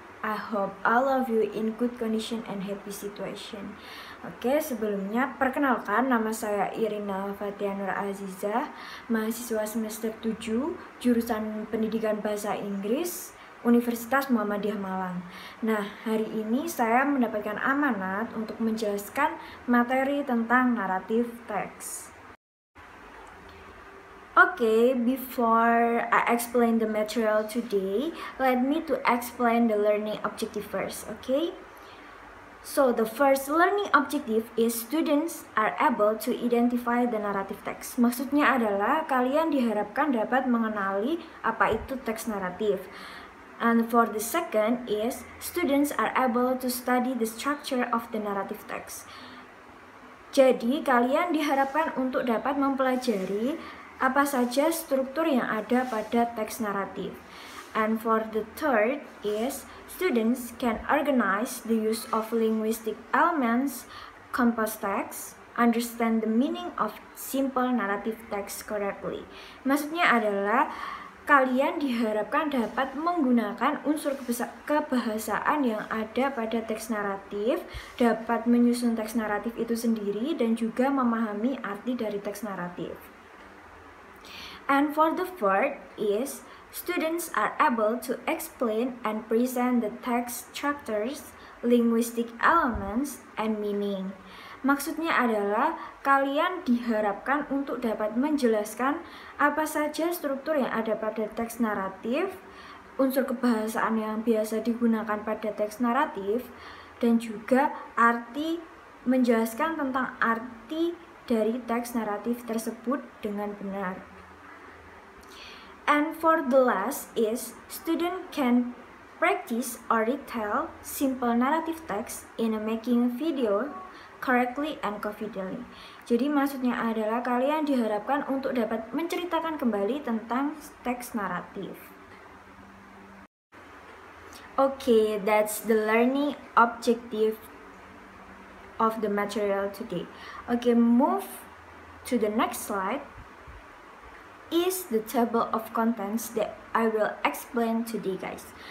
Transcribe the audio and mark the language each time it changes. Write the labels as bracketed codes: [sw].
[en] I hope all of you in good condition and happy situation. [id] Oke, sebelumnya perkenalkan, nama saya Irina Fatia Nur Azizah, mahasiswa semester 7, jurusan Pendidikan Bahasa Inggris, Universitas Muhammadiyah Malang. Nah, hari ini saya mendapatkan amanat untuk menjelaskan materi tentang naratif teks. [en] Okay, before I explain the material today, let me to explain the learning objective first, okay? So, the first learning objective is students are able to identify the narrative text. [id] Maksudnya adalah kalian diharapkan dapat mengenali apa itu teks naratif. [en] And for the second is students are able to study the structure of the narrative text. [id] Jadi, kalian diharapkan untuk dapat mempelajari apa saja struktur yang ada pada teks naratif. [en] And for the third is students can organize the use of linguistic elements, compose text, understand the meaning of simple narrative text correctly. [id] Maksudnya adalah kalian diharapkan dapat menggunakan unsur kebahasaan yang ada pada teks naratif, dapat menyusun teks naratif itu sendiri, dan juga memahami arti dari teks naratif. [en] And for the fourth is students are able to explain and present the text structures, linguistic elements, and meaning. [id] Maksudnya adalah kalian diharapkan untuk dapat menjelaskan apa saja struktur yang ada pada teks naratif, unsur kebahasaan yang biasa digunakan pada teks naratif, dan juga menjelaskan tentang arti dari teks naratif tersebut dengan benar. [en] And for the last is student can practice or retell simple narrative text in making video correctly and confidently. [id] Jadi maksudnya adalah kalian diharapkan untuk dapat menceritakan kembali tentang teks naratif. [en] Okay, that's the learning objective of the material today. Okay, move to the next slide. Is the table of contents that I will explain today, guys.